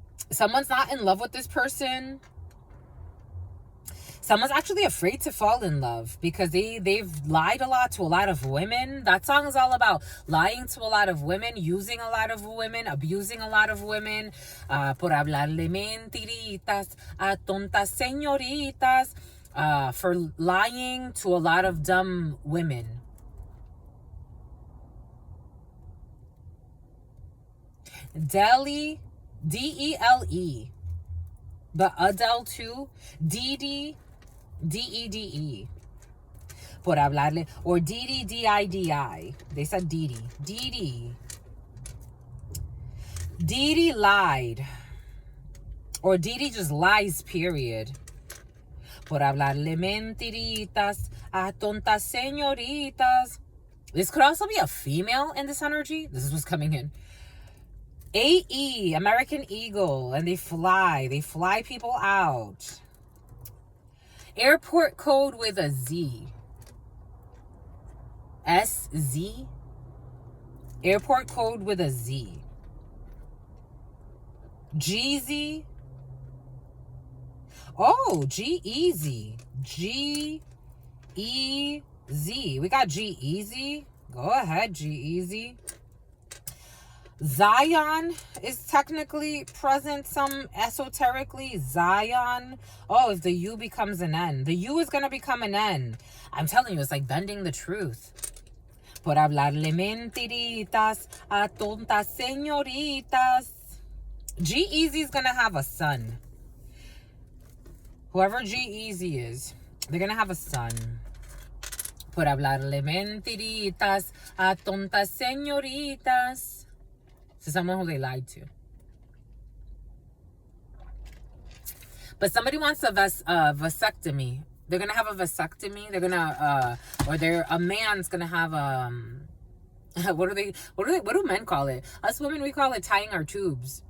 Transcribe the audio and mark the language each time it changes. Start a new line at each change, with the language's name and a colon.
English: Someone's not in love with this person. Someone's actually afraid to fall in love because they've lied a lot to a lot of women. That song is all about lying to a lot of women, using a lot of women, abusing a lot of women.
Spanish: Por hablarle mentiritas a tontas señoritas.
English: For lying to a lot of dumb women. Dele, D-E-L-E. But Adele too. Dede, D-E-D-E.
Spanish: Por hablarle.
English: Or Dede, D-I-D-I. They said Dede. Dede lied. Or Dede just lies, period.
Spanish: Por hablarle mentiritas a tontas señoritas.
English: This could also be a female in this energy. This is what's coming in. AE, American Eagle, and they fly people out. Airport code with a Z. SZ. Airport code with a Z. Jeezy. Oh, G-Eazy. G-E-Z. We got G-Eazy. Go ahead, G-Eazy. Zion is technically present, some esoterically. Zion. Oh, if the U becomes an N. The U is going to become an N. I'm telling you, it's like bending the truth.
Spanish: Por hablarle mentiritas a tontas señoritas.
English: G-Eazy is going to have a son. Whoever G-Eazy is, they're going to have a son.
Spanish: Por hablarle mentiritas a tontas señoritas.
English: To someone who they lied to. But somebody wants a vasectomy. They're gonna have a vasectomy. They're gonna a man's gonna have what do men call it? Us women, we call it tying our tubes.